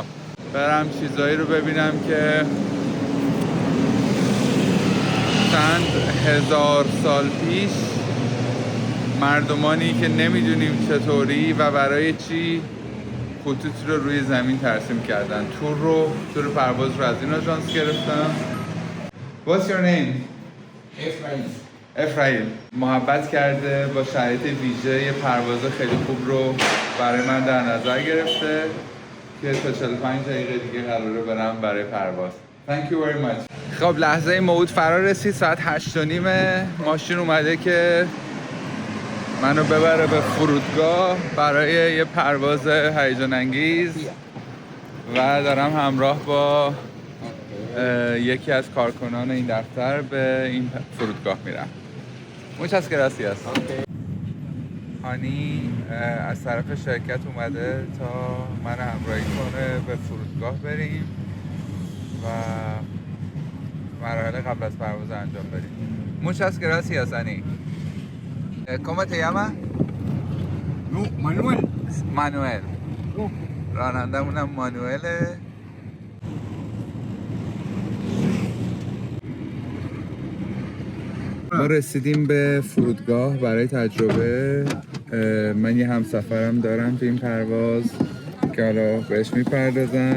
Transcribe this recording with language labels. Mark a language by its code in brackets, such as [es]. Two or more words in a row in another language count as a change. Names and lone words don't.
[fa] برم چیزایی رو ببینم که چند هزار سال پیش مردمانی که نمیدونیم چطوری و برای چی خطوط رو روی زمین ترسیم کردن. تور پرواز رو از این آژانس گرفتم. [en] What's your name? [fa] افرایل. محبت کرده با شرایط ویژه یه پرواز خیلی خوب رو برای من در نظر گرفته که تا 45 دقیقه دیگه قراره برم برای پرواز. [en] Thank you very much. [fa] خب لحظه موعود فرا رسید. ساعت 8:30 ماشین اومده که منو ببره به فرودگاه برای یه پرواز هیجان انگیز و دارم همراه با یکی از کارکنان این دفتر به این فرودگاه میرم. [es] Muchas gracias. [fa] هانی از طرف شرکت اومده تا من همراهی کنه به فرودگاه بریم و مراحل قبل از پرواز انجام بدیم. [es] Muchas gracias, Ani. ¿Cómo te llamas? No, Manuel. Manuel. [fa] رانندمونم مانوئله. ما رسیدیم به فرودگاه برای تجربه. من یه همسفرم دارم تو این پرواز که حالا بهش میپردازم.